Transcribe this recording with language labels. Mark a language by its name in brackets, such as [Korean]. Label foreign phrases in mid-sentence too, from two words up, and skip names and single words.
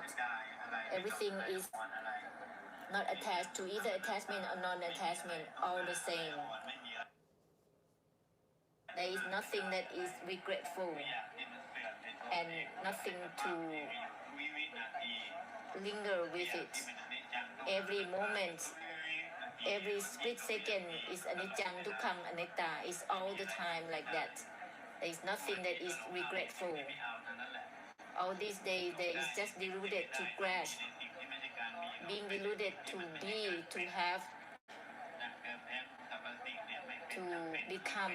[English] Everything is not attached to either attachment or non-attachment, all the same. There is nothing that is regretful and nothing to linger with it. Every moment, every split second is [Pali] anicca, dukkha, anatta. [English] It's all the time like that. There is nothing that is regretful. All these days, there is just deluded to grasp, being deluded to be, to have, to become.